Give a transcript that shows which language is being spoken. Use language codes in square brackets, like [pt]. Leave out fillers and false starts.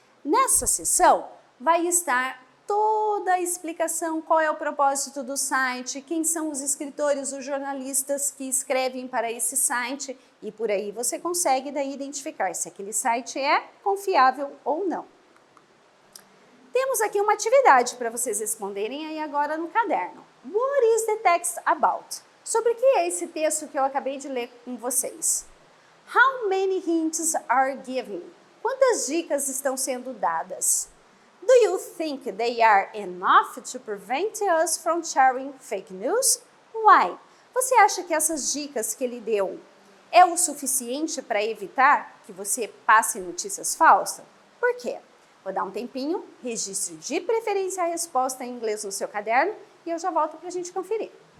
[pt] Nessa seção vai estar toda a explicação, qual é o propósito do site, quem são os escritores, os jornalistas que escrevem para esse site e por aí você consegue daí identificar se aquele site é confiável ou não. Temos aqui uma atividade para vocês responderem aí agora no caderno. [en] What is the text about? [pt] Sobre o que é esse texto que eu acabei de ler com vocês? [en] How many hints are given? [pt] Quantas dicas estão sendo dadas? [en] Do you think they are enough to prevent us from sharing fake news? Why? [pt] Você acha que essas dicas que ele deu é o suficiente para evitar que você passe notícias falsas? Por quê? Vou dar um tempinho, registre de preferência a resposta em inglês no seu caderno e eu já volto para a gente conferir.